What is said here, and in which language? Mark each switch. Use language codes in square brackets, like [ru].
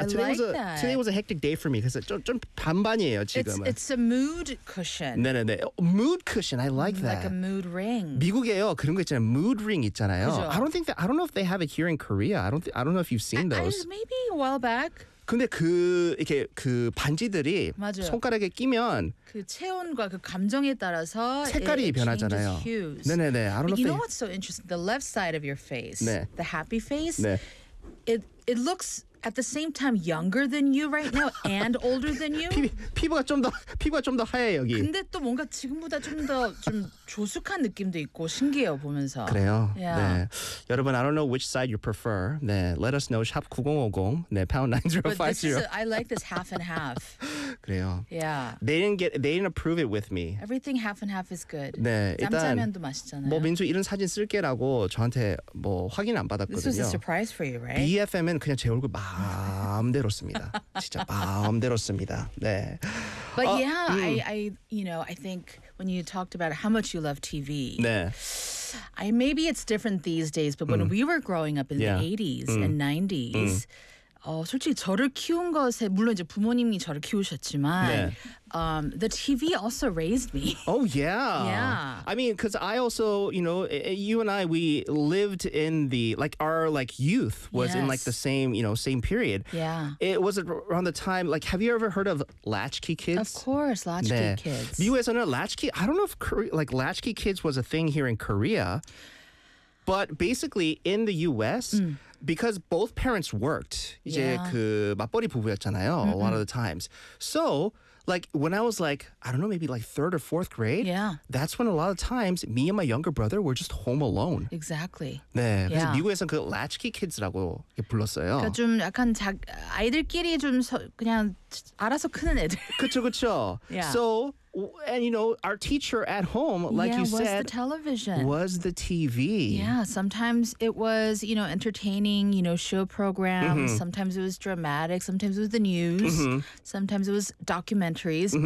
[en] today was a hectic day for me because it's [ko] 좀 반반이에요 지금. [en] It's a mood cushion. 네네네. 네, 네. Mood cushion. I like that. Like a mood ring. [ko] 미국에요. 그런 거 있잖아요. Mood ring 있잖아요. 그죠. [en] I don't think that. I don't know if they have it here in Korea. I don't know if you've seen those. Maybe a while back. [ko] 근데 그 이렇게 그 반지들이 맞아요. 손가락에 끼면 그 체온과 그 감정에 따라서 색깔이 [en] it [ko] 변하잖아요. 네네네. [en] I don't know. You know what's so interesting? The left side of your face, 네. the happy face, 네. it looks at the same time younger than you right now and older than you. [ko] 피부가 좀 더 하얘 여기. 근데 또 뭔가 지금보다 좀 조숙한 느낌도 있고 신기해요 보면서. 그래요. [en] Yeah. 네. 여러분, I don't know which side you prefer. 네, let us know. Shop 9050. 네, #9050. I like this half and half. [ko] 그래요. [en] Yeah. They didn't approve it with me. Everything half and half is good. 네, [ko] 짬짜면도 맛있잖아요. 뭐 민수 이런 사진 쓸게라고 저한테 뭐 확인 안 받았거든요. [en] This was a surprise for you, right? [ko] BFM은 그냥 제 얼굴 마음대로 씁니다. 진짜 마음대로 씁니다. 네. [en] But yeah, I you know, I think when you talked about how much you love TV. 네. I maybe it's different these days, but when we were growing up in yeah. the 80s and 90s. [ko] 솔직히 저를 키운 것에 물론 이제 부모님이 저를 키우셨지만 네. [en] The TV also raised me. Oh yeah. Yeah. I mean, because I also, you know, you and I, we lived in the like our like youth was yes. in like the same, you know, same period. Yeah. It was around the time. Like, have you ever heard of latchkey kids? Of course, latchkey 네. kids. [ko] 미국에서는 latchkey. [en] I don't know if like latchkey kids was a thing here in Korea, but basically in the U.S. Because both parents worked, 이제 yeah. [ko] 그 맞벌이 부부였잖아요, [en] a lot of the times. So, like, when I was like, I don't know, maybe like third or fourth grade, yeah. that's when a lot of times me and my younger brother were just home alone. Exactly. [ko] 네, 그래서 yeah. 미국에서는 그 latchkey kids라고 불렀어요. 그러니까 좀 약간 아이들끼리 좀 그냥 알아서 크는 애들. 그쵸, 그쵸. [en] Yeah. So, and you know, our teacher at home, like yeah, you said, was the television. Was the TV. Yeah, sometimes it was, you know, entertaining, you know, show programs. Mm-hmm. Sometimes it was dramatic. Sometimes it was the news. Mm-hmm. Sometimes it was documentaries. Mm-hmm.